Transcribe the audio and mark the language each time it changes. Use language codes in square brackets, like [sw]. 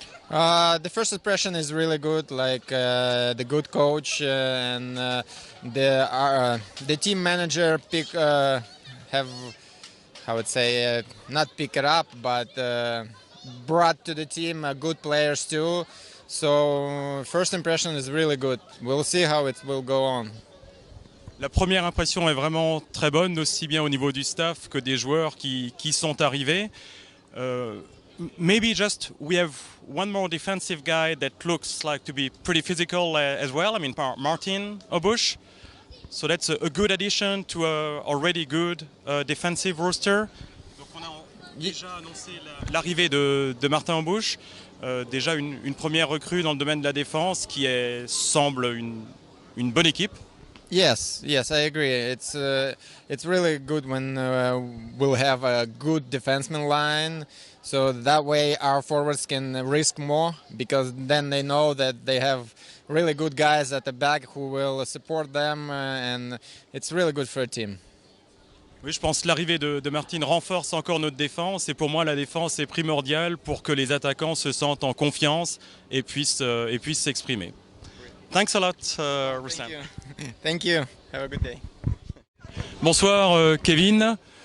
[en] The first impression is really good, the good coach and the team manager have, I would say, not pick it up, but brought to the team good players too. So first impression is really good. We'll see how it will go on. [fr] La première impression est vraiment très bonne, aussi bien au niveau du staff que des joueurs qui sont arrivés. [en] Maybe just we have one more defensive guy that looks like to be pretty physical as well. I mean, Martin Obush. So that's a good addition to a already good defensive roster. [fr] Donc on a déjà annoncé l'arrivée de Martin Obush. Déjà une première recrue dans le domaine de la défense qui semble une bonne équipe. [en] Yes, I agree. It's really good when we'll have a good defenseman line, so that way our forwards can risk more, because then they know that they have really good guys at the back who will support them, and it's really good for a team. [fr] Oui, je pense que l'arrivée de Martin renforce encore notre défense, et pour moi la défense est primordiale pour que les attaquants se sentent en confiance et puissent s'exprimer. [en] Thanks a lot, Ruslan. Thank you. Have a good day. [fr] Bonsoir, Kevin.